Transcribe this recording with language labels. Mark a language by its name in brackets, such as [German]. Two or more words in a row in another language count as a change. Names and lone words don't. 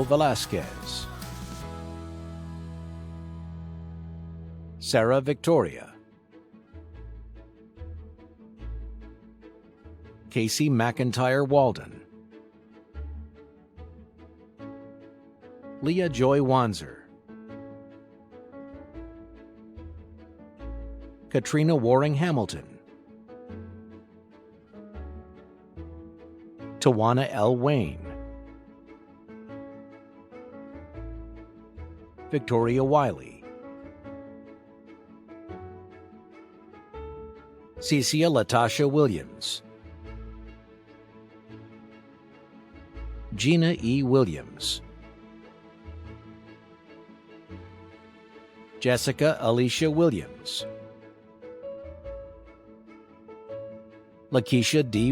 [English] Velasquez, Sarah Victoria, Casey McIntyre Walden, Leah Joy Wanzer, Katrina Waring Hamilton, Tawana L. Wayne, Victoria Wiley, Cecia Latasha Williams, Gina E. Williams, Jessica Alicia Williams, Lakeisha D.